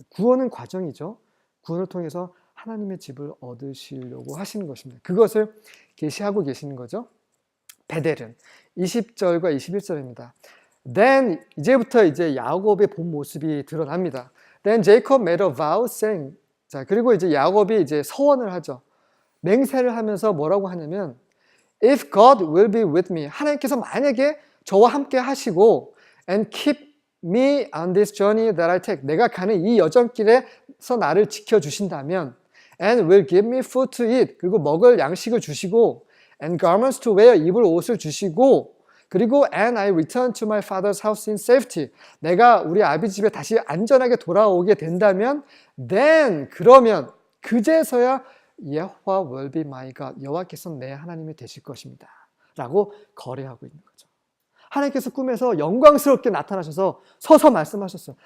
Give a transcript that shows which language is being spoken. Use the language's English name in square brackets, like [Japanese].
[Korean] 구원은 과정이죠. 구원을 통해서 하나님의 집을 얻으시려고 하시는 것입니다. 그것을 계시하고 계시는 거죠. 베델은 20절과 21절입니다. Then 이제부터 이제 야곱의 본 모습이 드러납니다. [English] Then Jacob made a vow saying, [Korean] 자 그리고 이제 야곱이 이제 서원을 하죠. 맹세를 하면서 뭐라고 하냐면, [English] If God will be with me, [Korean] 하나님께서 만약에 저와 함께 하시고, [English] and keep me on this journey that I take, [Korean] 내가 가는 이 여정길에서 나를 지켜주신다면, [English] and will give me food to eat, [Korean] 그리고 먹을 양식을 주시고, [English] and garments to wear, [Korean] 입을 옷을 주시고, [English] 그리고 and I return to my father's house in safety. [Korean] 내가 우리 아버지 집에 다시 안전하게 돌아오게 된다면 then 그러면 그제서야 여호와 [English] will be my God. [Korean] 여호와께서 내 하나님이 되실 것입니다. 라고 거래하고 있는 거죠. 하나님께서 꿈에서 영광스럽게 나타나셔서 서서 말씀하셨어요.